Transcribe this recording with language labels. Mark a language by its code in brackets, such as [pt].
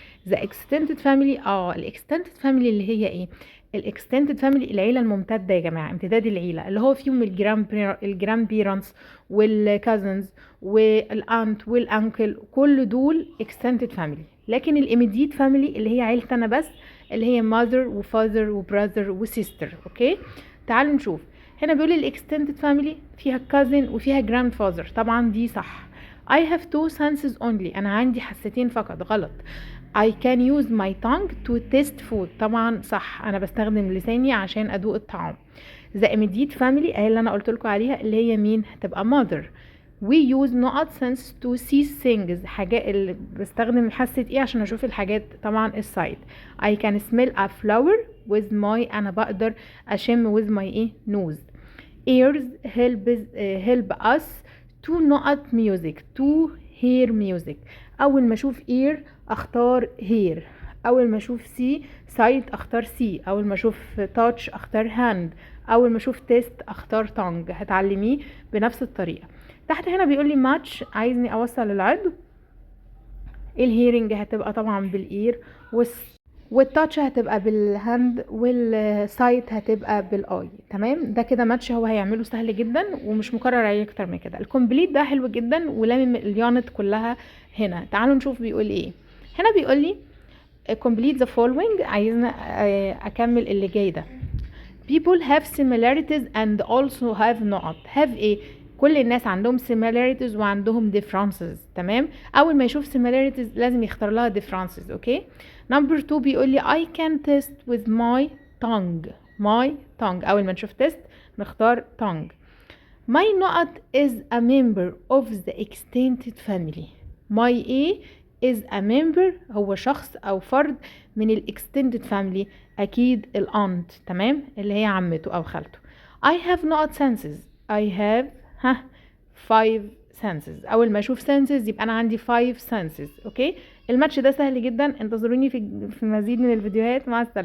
[ar] the [en] extended family [ar] الاكستندد فاميلي اللي هي ايه؟ الاكستندد فاميلي العيله الممتده يا جماعه، امتداد العيله اللي هو فيهم الجراند بيرنتس والكازنز والانت والانكل، كل دول extended family. لكن الاميديت فاميلي اللي هي عيلتي انا بس، اللي هي mother وفاذر وبراذر وسيستر. اوكي تعالوا نشوف. هنا بيقول الاكستندد فاميلي فيها كازن وفيها جراند فاذر، طبعا دي صح. [en] I have two senses only. [ar] انا عندي حستين فقط. غلط. [en] I can use my tongue to taste food. [ar] طبعا صح، انا بستخدم لساني عشان ادوق الطعام. [en] the immediate family [ar] اهي اللي انا قلت لكم عليها اللي هي مين؟ هتبقى mother. [en] we use not sense to see things. [ar] حاجات اللي بستخدم حاسة ايه عشان اشوف الحاجات؟ طبعا السايت. [en] I can smell a flower with my [ar] انا بقدر اشم [en] with my [ar] ايه؟ [en] nose. ears help us to not music to hear music. [ar] اول ما اشوف ear اختار hear، اول ما اشوف see sight اختار see، اول ما اشوف touch اختار hand، اول ما اشوف taste اختار tongue. هتعلميه بنفس الطريقه. تحت هنا بيقول لي match، عايزني اوصل العضو. الهيرنج هتبقى طبعا بالاير، والتاتش هتبقى بالهاند، والسايت هتبقى بالاي. تمام، ده كده ماتش هو هيعمله سهل جدا ومش مكرر عليه اكتر من كده. الكومبليت ده حلو جدا ولامم اليونت كلها هنا. تعالوا نشوف بيقول ايه. هنا بيقول لي [en] complete the following، [ar] عايزنا اكمل اللي جاي ده. [en] people have similarities and also have not. [ar] have ايه؟ كل الناس عندهم similarities وعندهم differences. تمام، اول ما يشوف similarities لازم يختار لها differences. اوكي. [en] number 2 [ar] بيقول لي [en] I can taste with my tongue. [ar] my tongue اول ما نشوف test نختار tongue. [en] my not is a member of the extended family. [ar] my ايه [en] is a member [ar] هو شخص او فرد من ال [en] extended family، [ar] اكيد الaunt. تمام، اللي هي عمته او خالته. [en] I have not senses. I have 5 senses. [ar] اول ما اشوف senses يبقى انا عندي [en] 5 senses. [ar] اوكي، الماتش ده سهل جدا. انتظروني في مزيد من الفيديوهات. مع السلامة.